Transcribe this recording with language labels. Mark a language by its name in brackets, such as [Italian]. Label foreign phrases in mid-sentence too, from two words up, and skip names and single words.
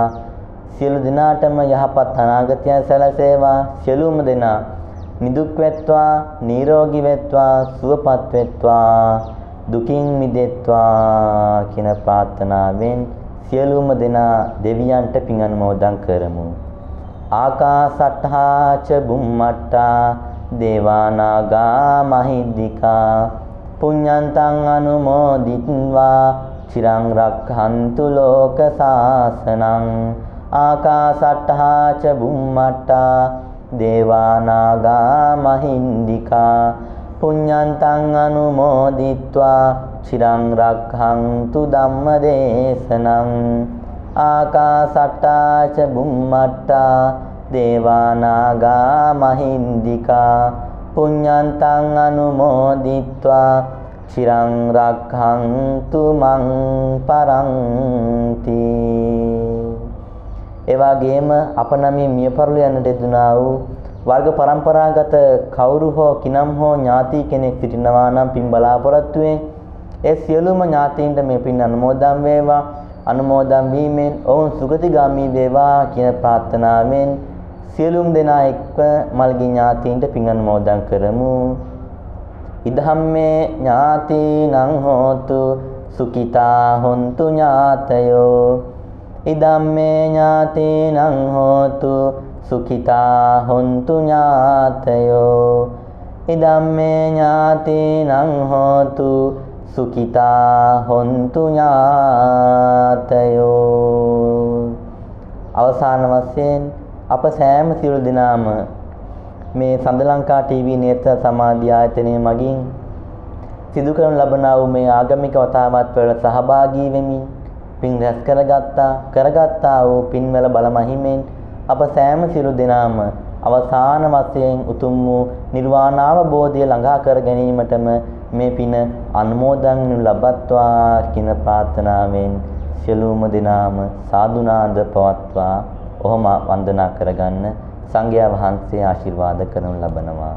[Sinhala] සියලු දෙනාටම යහපත් අනාගතයන් සැලසේවා. සියලුම දෙනා නිදුක් වෙත්වා, නිරෝගී වෙත්වා, සුවපත් වෙත්වා, දුකින් මිදෙත්වා කියන ප්‍රාර්ථනාවෙන් සියලුම දෙනා දෙවියන්ට පින් අනුමෝදන් කරමු. [Pali] ආකාසට්ඨා ච බුම්මට්ඨා දේවානාගා මහිද්దికා පුඤ්ඤන්තං අනුමෝදිත්වා චිරං රක්ඛන්තු ලෝක සාසනං. ආකාසට්ඨා ච බුම්මට්ඨා දේවානාගා මහින්దికා පුඤ්ඤන්තං අනුමෝදිත්වා චිරං රක්ඛන්තු ධම්මදේශනං. ආකාසට්ඨා ච බුම්මට්ඨා දේවානාගා මහින්దికා පුඤ්ඤන්තං අනුමෝදිත්වා චිරං රක්ඛන්තු මං පරන්ති. [Sinhala] එවාගෙම අප නමින් මිය පරලෝ යන්නට යෙදුනා වූ වර්ග પરම්පරාගත කවුරු හෝ කිනම් හෝ ඥාති කෙනෙක් සිටිනවා නම් පින් බලාපොරොත්තුවෙන් ඒ සියලුම ඥාතීන්ට මේ පින් අනුමෝදන් වේවා. අනුමෝදන් වීමෙන් ඔවුන් සුගතිගාමී වේවා කියන ප්‍රාර්ථනාවෙන් සියලුම දෙනා එක්ව මල්ගී ඥාතීන්ට පින් අනුමෝදන් කරමු. [Pali] ඉදහම්මේ ඥාතිනං හෝතු සුඛිතා හොන්තු ඥාතයෝ. ඉදම්මේ ඥාතිනං හෝතු සුඛිතා හොන්තු ඥාතයෝ. ඉදම්මේ ඥාතිනං හෝතු සුඛිතා හොන්තු ඥාතයෝ. [Sinhala] අවසාන වශයෙන් අප සෑම සියලු දෙනාම මේ සඳලංකා ටීවී නේත්‍ර සමාධි ආයතනය මගින් සිදු කරන ලබනා වූ මේ ආගමික වතාවත් වලට සහභාගී වෙමින් පින් රැස් කරගත්තා වූ පින්වල බල මහිමෙන් අප සෑම සියලු දෙනාම අවසාන වශයෙන් උතුම් වූ නිර්වාණ අවබෝධය ළඟා කර ගැනීමටම මේ පින අනුමෝදන් ලබත්වා කියන ප්‍රාර්ථනාවෙන් සියලුම දෙනාම සාදුනාද පවත්වා ඔහොම වන්දනා කරගන්න සංඝයා වහන්සේ ආශිර්වාද කරනු ලබනවා.